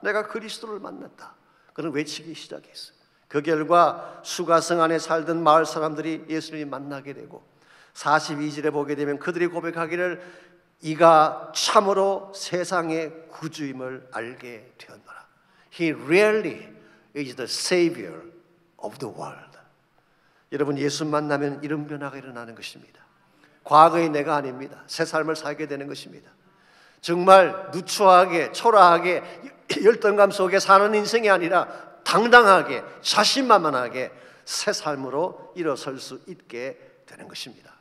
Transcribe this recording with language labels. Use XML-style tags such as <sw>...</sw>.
<ko>내가 그리스도를 만났다. 그런 외치기 시작했어요. 그 결과 수가성 안에 살던 마을 사람들이 예수님을 만나게 되고 42절에 보게 되면 그들이 고백하기를 이가 참으로 세상의 구주임을 알게 되었노라.</ko> <en>He really is the Savior of the world.</en> <ko>여러분, 예수 만나면 이런 변화가 일어나는 것입니다. 과거의 내가 아닙니다. 새 삶을 살게 되는 것입니다. 정말 누추하게 초라하게 열등감 속에 사는 인생이 아니라 당당하게 자신만만하게 새 삶으로 일어설 수 있게 되는 것입니다.</ko>